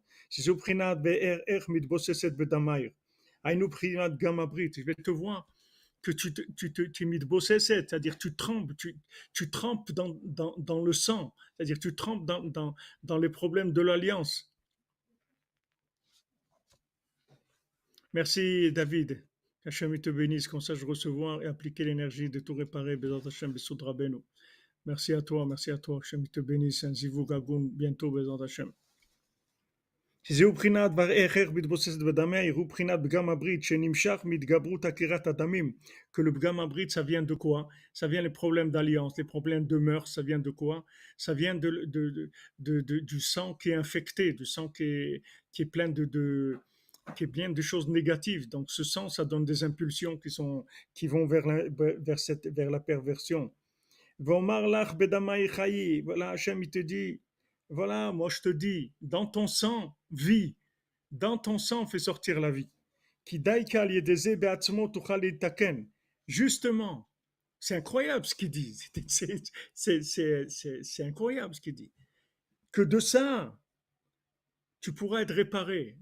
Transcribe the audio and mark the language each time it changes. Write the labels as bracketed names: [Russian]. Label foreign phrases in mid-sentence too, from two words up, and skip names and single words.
[French] Je vais te voir que tu mitbosset, c'est-à-dire tu trempes dans le sang, c'est-à-dire tu trempes dans les problèmes de l'alliance. Merci David. Qu'Hachem te bénisse, qu'on sache recevoir et appliquer l'énergie de tout réparer. [Hebrew] בעזרת השם בסוד רבינו. [French] Merci à toi. Hachem te bénisse. Un [Hebrew] זיווג הגון [French] bientôt, [Hebrew] בעזרת השם. שזהו בחינת דבר איך מתבוססת בדמיה, יראו בחינת פגם הברית שנמשך מהתגברות עקירת הדמים. [French] Que le [Hebrew] פגם הברית, [French] ça vient de quoi? Ça vient les problèmes d'alliance, les problèmes de mœurs, ça vient de quoi? Ça vient du sang qui est infecté, du sang qui est plein qui est plein de choses négatives. Donc ce sang, ça donne des impulsions qui vont vers la perversion. [Hebrew] ואמר לך בדמיך חיי. [French] Voilà, Hachem, il te dit, voilà, moi je te dis, dans ton sang, vie. Dans ton sang, fais sortir la vie. Justement, c'est incroyable ce qu'il dit. C'est incroyable ce qu'il dit. Que de ça, tu pourras être réparé.